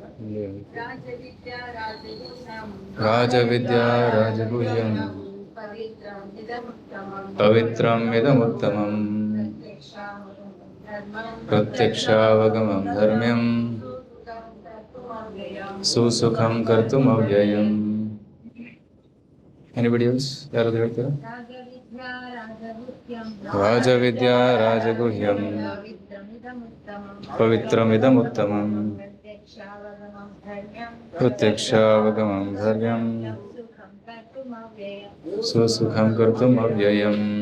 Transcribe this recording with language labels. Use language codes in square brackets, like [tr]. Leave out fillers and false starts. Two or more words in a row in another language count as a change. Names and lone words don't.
[sa] ರಾಜವಿದ್ಯಾ ರಾಜಗುಹ್ಯಂ ಪವಿತ್ರಂ ಇದಮುತ್ತಮಂ ಪ್ರತ್ಯಕ್ಷಾವಗಮಂ ಧರ್ಮ್ಯಂ ಸುಸುಖಂ ಕರ್ತುಮವ್ಯಯಂ. [en] Anybody else? [kn] ಯಾರಾದ್ರೂ ಹೇಳ್ತೀರಾ? [sa] ರಾಜವಿದ್ಯಾ ರಾಜಗುಹ್ಯಂ ಪವಿತ್ರಮಿದಮುತ್ತಮಂ ಪ್ರತ್ಯಕ್ಷಾವಗಮಂ ಧರ್ಮ್ಯಂ ಸುಸುಖಂ ಕರ್ತುಮವ್ಯಯಂ.